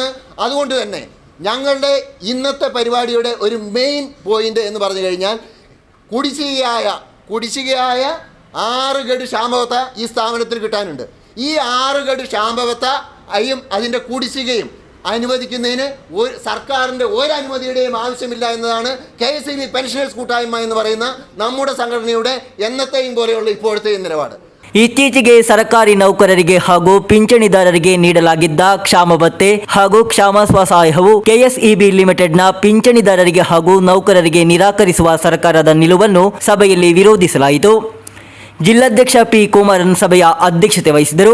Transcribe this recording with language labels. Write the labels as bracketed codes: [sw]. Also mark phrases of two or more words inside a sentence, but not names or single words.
[ml] അതുകൊണ്ട് തന്നെ ഞങ്ങളുടെ ഇന്നത്തെ പരിപാടിയുടെ ഒരു മെയിൻ പോയിന്റ് എന്ന് പറഞ്ഞു കഴിഞ്ഞാൽ കുടിശ്ശികയായ 6 ഗഡു ശാമ്പവത്ത ഈ സ്ഥാപനത്തിൽ കിട്ടാനുണ്ട്. ഈ 6 ഗഡു ശാമ്പവത്ത അതിൻ്റെ കുടിശ്ശികയും അനുവദിക്കുന്നതിന് സർക്കാരിൻ്റെ ഒരനുമതിയുടെയും ആവശ്യമില്ല എന്നതാണ് KSEB പെൻഷനേഴ്സ് കൂട്ടായ്മ എന്ന് പറയുന്ന നമ്മുടെ സംഘടനയുടെ എന്നത്തെയും പോലെയുള്ള ഇപ്പോഴത്തെയും നിലപാട്. [kn] ಇತ್ತೀಚೆಗೆ ಸರ್ಕಾರಿ ನೌಕರರಿಗೆ ಹಾಗೂ ಪಿಂಚಣಿದಾರರಿಗೆ ನೀಡಲಾಗಿದ್ದ ಕ್ಷಾಮ ಭತ್ಯೆ ಹಾಗೂ ಕ್ಷಾಮ ಸ್ವಸಹಾಯವು KSEB ಲಿಮಿಟೆಡ್ನ ಪಿಂಚಣಿದಾರರಿಗೆ ಹಾಗೂ ನೌಕರರಿಗೆ ನಿರಾಕರಿಸುವ ಸರ್ಕಾರದ ನಿಲುವನ್ನು ಸಭೆಯಲ್ಲಿ ವಿರೋಧಿಸಲಾಯಿತು. ಜಿಲ್ಲಾಧ್ಯಕ್ಷ ಪಿ ಕುಮಾರನ್ ಸಭೆಯ ಅಧ್ಯಕ್ಷತೆ ವಹಿಸಿದರು.